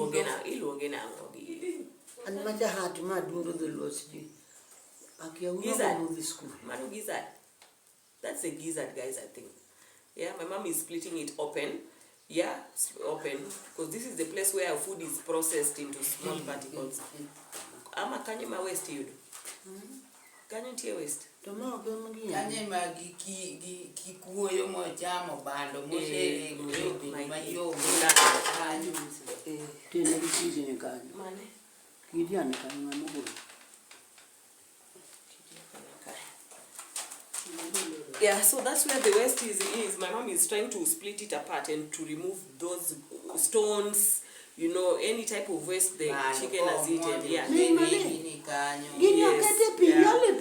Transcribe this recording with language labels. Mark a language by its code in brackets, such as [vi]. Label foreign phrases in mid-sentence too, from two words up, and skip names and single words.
[en] and matter hard to do the lost. Gizzard. That's a gizzard, guys, I think. Yeah, my mom is splitting it open. Yeah, open. Because this is the place where our food is processed into small particles. [luo] Ama kanye ma [en] waste you do? [luo] Kanye tiye waste? Kanye ma kikuoyo mo chamo bando mo sere ma yo tene kisi ne kanye. Mane? Kidiane kanye ma mo. [en] Yeah, so that's where the waste is. My mom is trying to split it apart and to remove those stones, you know, any type of waste the chicken has eaten. Yeah. Yes. Yeah.